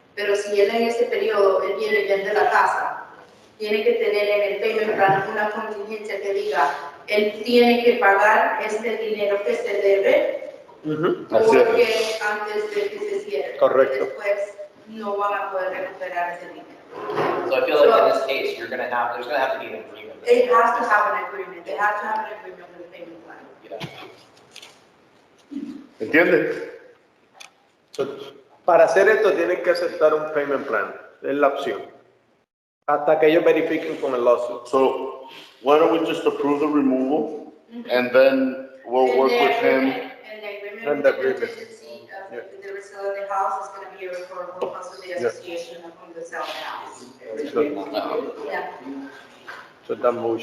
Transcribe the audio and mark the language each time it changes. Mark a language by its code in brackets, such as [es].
[es] Pero si él en ese periodo, él viene y vende la casa, tiene que tener en el payment plan una contingencia que diga, él tiene que pagar este dinero que se debe, porque antes de que se cierre. Correcto. Después no van a poder recuperar ese dinero. [en] So I feel like in this case, there's gonna have to be an agreement. It has to have an agreement, they have to have an agreement with the payment plan. [es] ¿Entiende? Para hacer esto tienen que aceptar un payment plan, es la opción. Hasta que ellos verifiquen con el lawsuit. [en] So, why don't we just approve the removal and then we'll work with him. And the agreement with the contingency of if they were selling the house is gonna be a referral cost of the association of whom they sell the house. Yeah. So that motion.